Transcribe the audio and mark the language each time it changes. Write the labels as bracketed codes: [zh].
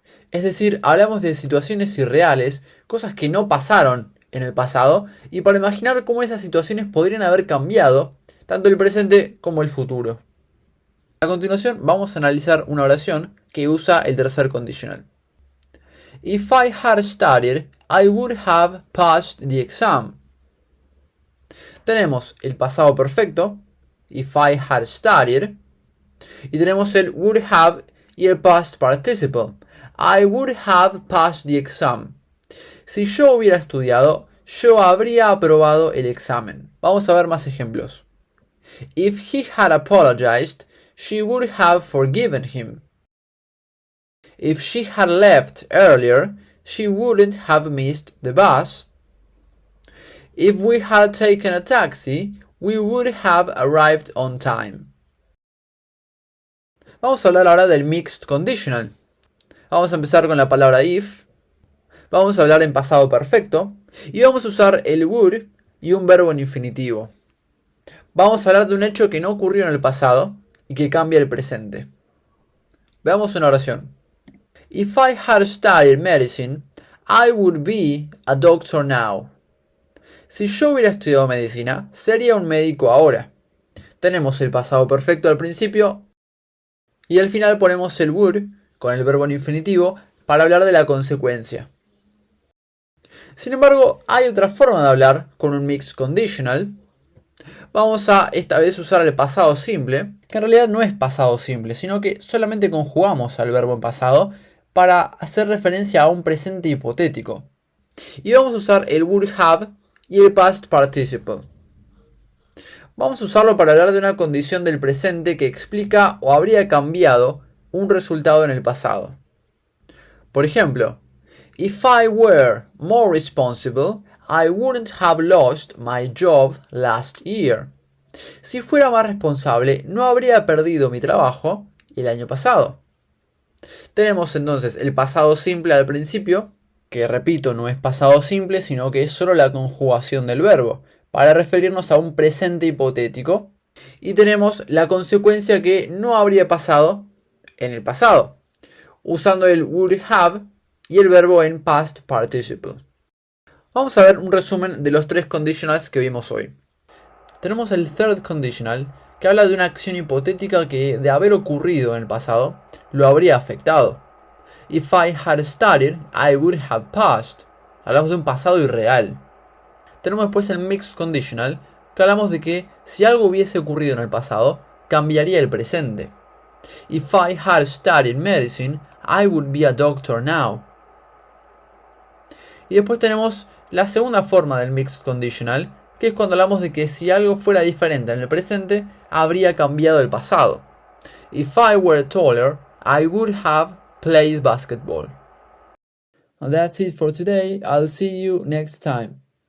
[es] Es decir, hablamos de situaciones irreales, cosas que no pasaron en el pasado, y para imaginar cómo esas situaciones podrían haber cambiado, tanto el presente como el futuro. A continuación vamos a analizar una oración que usa el tercer conditional. [en] If I had studied, I would have passed the exam. [es] Tenemos el pasado perfecto, [en] if I had studied, [es] y tenemos el would have y el past participle. [en] I would have passed the exam. [es] Si yo hubiera estudiado, yo habría aprobado el examen. Vamos a ver más ejemplos. [en] If he had apologized, she would have forgiven him. If she had left earlier, she wouldn't have missed the bus. If we had taken a taxi, we would have arrived on time. [es] Vamos a hablar ahora del mixed conditional. Vamos a empezar con la palabra if. Vamos a hablar en pasado perfecto. Y vamos a usar el would y un verbo en infinitivo. Vamos a hablar de un hecho que no ocurrió en el pasado y que cambia el presente. Veamos una oración. [en] If I had studied medicine, I would be a doctor now. [es] Si yo hubiera estudiado medicina, sería un médico ahora. Tenemos el pasado perfecto al principio y al final ponemos el would con el verbo en infinitivo para hablar de la consecuencia. Sin embargo, hay otra forma de hablar con un mixed conditional. Vamos a esta vez usar el pasado simple, que en realidad no es pasado simple, sino que solamente conjugamos al verbo en pasado para hacer referencia a un presente hipotético. Y vamos a usar el would have y el past participle. Vamos a usarlo para hablar de una condición del presente que explica o habría cambiado un resultado en el pasado. Por ejemplo, [en] if I were more responsible, I wouldn't have lost my job last year. [es] Si fuera más responsable, no habría perdido mi trabajo el año pasado. Tenemos entonces el pasado simple al principio, que repito, no es pasado simple, sino que es solo la conjugación del verbo, para referirnos a un presente hipotético. Y tenemos la consecuencia que no habría pasado en el pasado, usando el would have y el verbo en past participle. Vamos a ver un resumen de los tres conditionals que vimos hoy. Tenemos el third conditional, que habla de una acción hipotética que, de haber ocurrido en el pasado, lo habría afectado. [en] If I had studied, I would have passed. [es] Hablamos de un pasado irreal. Tenemos después el mixed conditional, que hablamos de que si algo hubiese ocurrido en el pasado, cambiaría el presente. [en] If I had studied medicine, I would be a doctor now. [es] Y después tenemos la segunda forma del mixed conditional, que es cuando hablamos de que si algo fuera diferente en el presente, habría cambiado el pasado. [en] If I were taller, I would have played basketball. And that's it for today. I'll see you next time.